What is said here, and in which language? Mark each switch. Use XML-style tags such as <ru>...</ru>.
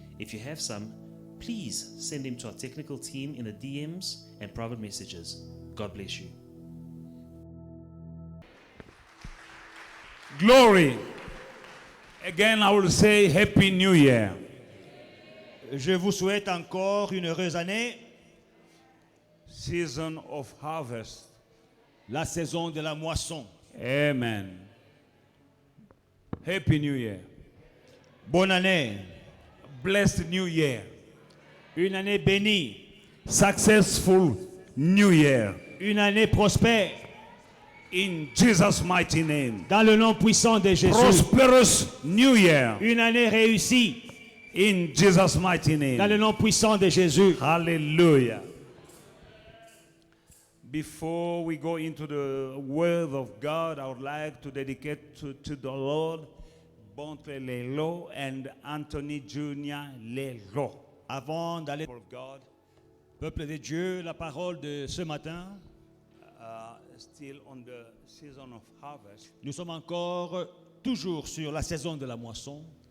<en>If you have some, please send them to our technical team in the DMs and private messages. God bless you. Glory. Again, I will say Happy New Year.</en> <fr>Je vous souhaite encore une heureuse année,</fr> <en>Season of harvest.</en> <fr>la saison de la moisson.</fr> <en>Amen. Happy New Year.</en> <fr>Bonne année,</fr> <en>Blessed New Year.</en> <fr>une année bénie,</fr> <en>Successful New Year.</en> <fr>une année prospère,</fr> <en>In Jesus' mighty name.</en> <fr>dans le nom puissant de Jésus.</fr> <en>Prosperous New Year.</en> <fr>Une année réussie,</fr> <en>In Jesus' mighty</en> <fr>dans le</fr> <en>name.</en> <fr>nom puissant de Jésus.</fr> <en>Hallelujah. Before we go into the Word of God, I would like to dedicate to the Lord Bonte Lelo and Anthony Jr. Lelo.</en> <fr>Avant d'aller</fr> <en>of God,</en> <fr>peuple de Dieu, la parole de ce matin,</fr> <en>Still on the season of harvest,</en> <fr>nous sommes encore toujours sur la saison de la moisson.</fr>